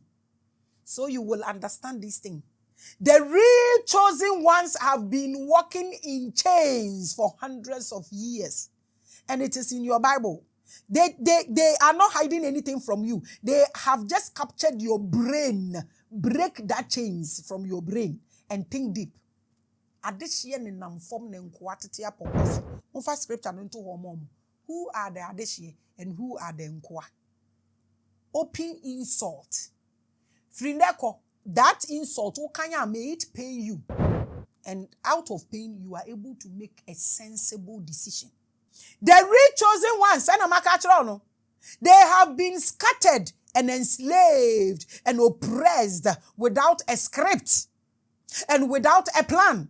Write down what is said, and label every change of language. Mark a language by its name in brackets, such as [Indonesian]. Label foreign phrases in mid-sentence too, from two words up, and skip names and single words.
[English] So you will understand this thing. The real chosen ones have been walking in chains for hundreds of years. And it is in your Bible. They are not hiding anything from you. They have just captured your brain. Break that chains from your brain and think deep. [Akan] Adeshe ne namfom ne nkwatete apopos. Unfa scripture no nto ho. [English] Who are the adeshe and who are the nkwa? Open insult. Frindeko, that insult, may it pain you. And out of pain, you are able to make a sensible decision. The real chosen ones, they have been scattered and enslaved and oppressed without a script and without a plan.